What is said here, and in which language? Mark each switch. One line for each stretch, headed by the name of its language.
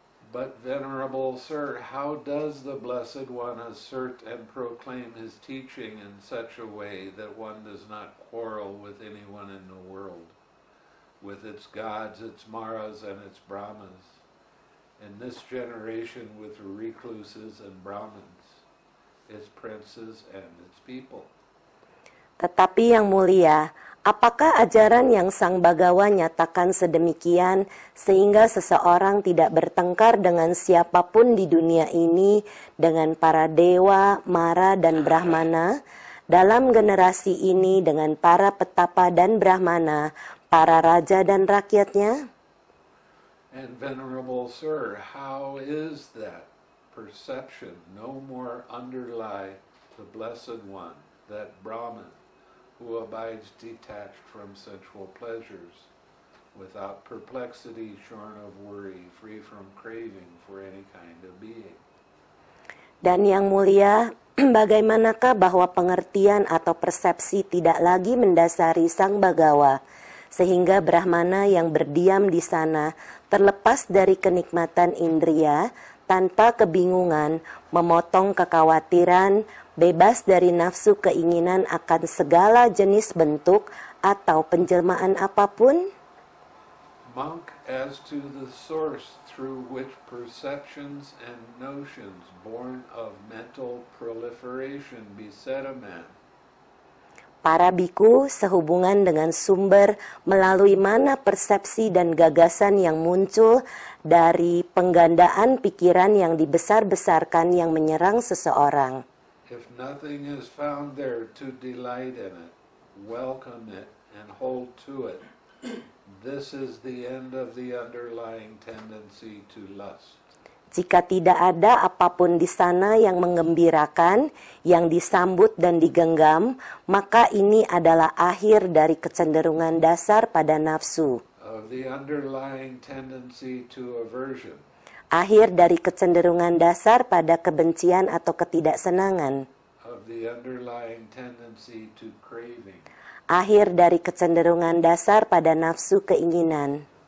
English: "But Venerable Sir, how does the Blessed One assert and proclaim his teaching in such a way that one does not quarrel with anyone in the world, with its gods, its maras, and its brahmas, in this generation with recluses and brahmins, its princes and its people?"
Indonesian: Tetapi yang mulia, apakah ajaran yang Sang Bagawa nyatakan sedemikian sehingga seseorang tidak bertengkar dengan siapapun di dunia ini, dengan para dewa, mara, dan brahmana, dalam generasi ini dengan para petapa dan brahmana, para raja dan rakyatnya?
English: And Venerable Sir, how is that perception no more underlie the Blessed One, that Brahman, who abides detached from sensual pleasures, without perplexity, shorn of worry, free from craving for any kind of being?
Indonesian: Dan yang mulia, bagaimanakah bahwa pengertian atau persepsi tidak lagi mendasari Sang Bagawa, sehingga Brahmana yang berdiam di sana terlepas dari kenikmatan indria, tanpa kebingungan, memotong kekhawatiran, bebas dari nafsu keinginan akan segala jenis bentuk atau penjelmaan apapun?
English: Monk, as to the source through which perceptions and notions born of mental proliferation beset a man,
Indonesian: Para biku sehubungan dengan sumber melalui mana persepsi dan gagasan yang muncul dari penggandaan pikiran yang dibesar-besarkan yang menyerang seseorang.
English: if nothing is found there to delight in it, welcome it, and hold to it, this is the end of the underlying tendency to lust.
Indonesian: Jika tidak ada apapun di sana yang menggembirakan, yang disambut dan digenggam, maka ini adalah akhir dari kecenderungan dasar pada nafsu.
English: Of the underlying tendency to aversion,
Indonesian: Akhir dari kecenderungan dasar pada kebencian atau ketidaksenangan.
English: of the underlying tendency to craving.
Indonesian: Akhir dari kecenderungan dasar pada nafsu keinginan.